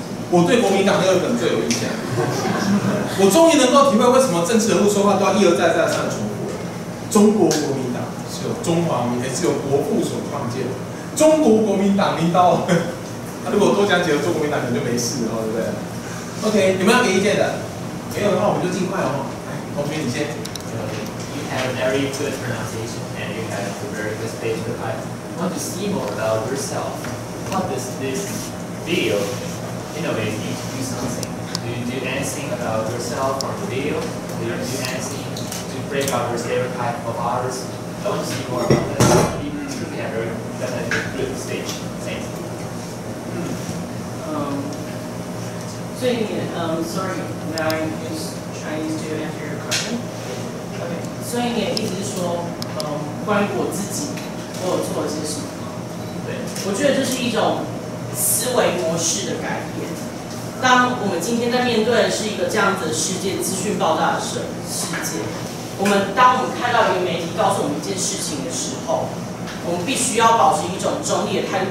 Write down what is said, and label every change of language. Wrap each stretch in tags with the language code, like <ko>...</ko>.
<zh>我对国民党那个梗最有印象。我终于能够体会为什么政治人物说话都要一而再再而三重复了。中国国民党是由中华民，是由国父所创建的。中国国民党领导，他如果多讲几个中国国民党，可能就没事了，对不对 ？OK， 有没有给意见的？没有的话，我们就尽快哦。来，同学你先。</zh> <en>You have very good pronunciation and you have a very good speech, but I want to see more about yourself. What does this video innovate you to do something? Do you do anything about yourself from the video? Do you do anything to break out your stereotype of others? I want to see more about that. You truly have very good speech. Thanks. Sorry, may I use Chinese to answer your question? Okay.</en> <zh>所以你的意思是说，关于我自己，我有做了些什么？对，我觉得这是一种思维模式的改变。当我们今天在面对的是一个这样子的世界，资讯爆炸的世界，当我们看到一个媒体告诉我们一件事情的时候，我们必须要保持一种中立的态度。</zh>